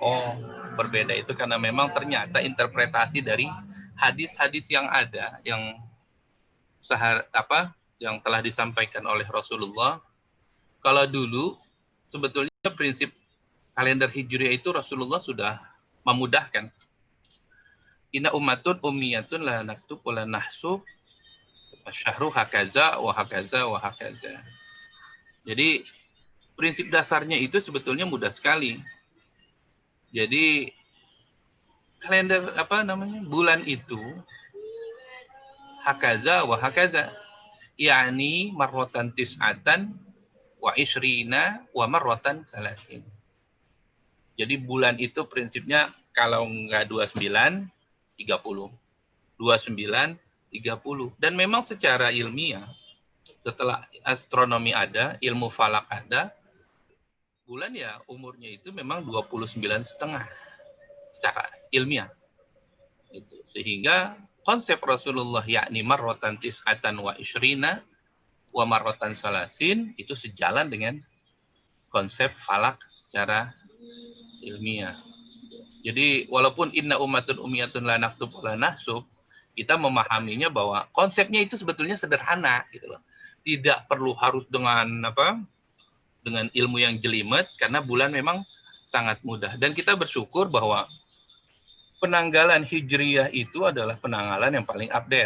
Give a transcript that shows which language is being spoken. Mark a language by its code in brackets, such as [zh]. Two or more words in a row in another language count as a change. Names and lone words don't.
[id] Oh, berbeda itu karena memang ternyata interpretasi dari hadis-hadis yang ada, yang yang telah disampaikan oleh Rasulullah. Kalau dulu sebetulnya prinsip kalender Hijriah itu Rasulullah sudah memudahkan. [ar] إنا أمة أمية لا نكتب ولا نحسب الشهر هكذا وهكذا وهكذا. [id] Jadi prinsip dasarnya itu sebetulnya mudah sekali. Jadi kalender bulan itu [ar] هكذا وهكذا, [id] yakni [ar] مرة تسعة وعشرين ومرة ثلاثين. [id] Jadi bulan itu prinsipnya kalau enggak 29 30. 29 30. Dan memang secara ilmiah setelah astronomi ada, ilmu falak ada, bulan ya umurnya itu memang 29,5 secara ilmiah. Gitu. Sehingga konsep Rasulullah yakni [ar] مرة تسعة وعشرين ومرة ثلاثين [id] itu sejalan dengan konsep falak secara ilmiah. Jadi walaupun [ar] إنا أمة أمية لا نكتب ولا نحسب, [id] kita memahaminya bahwa konsepnya itu sebetulnya sederhana gitu loh. Tidak perlu harus dengan ilmu yang jelimet karena bulan memang sangat mudah. Dan kita bersyukur bahwa penanggalan Hijriah itu adalah penanggalan yang paling update.